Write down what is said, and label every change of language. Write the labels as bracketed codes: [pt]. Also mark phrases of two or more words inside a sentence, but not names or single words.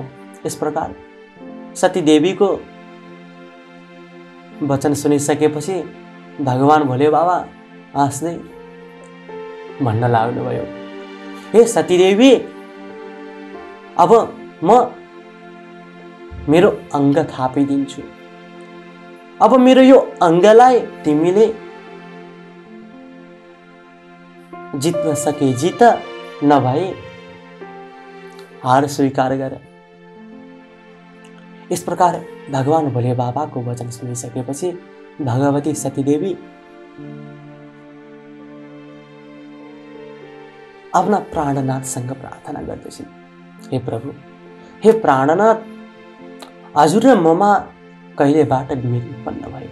[ne] यस प्रकार सतीदेवीको वचन सुनिसकेपछि भगवान भोले बाबा हाँस्दै भन्न लाग्नुभयो, हे सतीदेवी, अब म मेरो अङ्ग थापिदिन्छु। अब मेरो यो अङ्गलाई तिमीले जित्न सके जित, नभए हार स्वीकार गर। [hi] इस प्रकार [ne] भगवान भोले बाबाको वचन सुनिसकेपछि भगवती सतीदेवी आफ्ना प्राणनाथसँग प्रार्थना गर्दछिन्, हे प्रभु, हे प्राणनाथ, हजुर र ममा कहिलेबाट विभेद उत्पन्न भयो।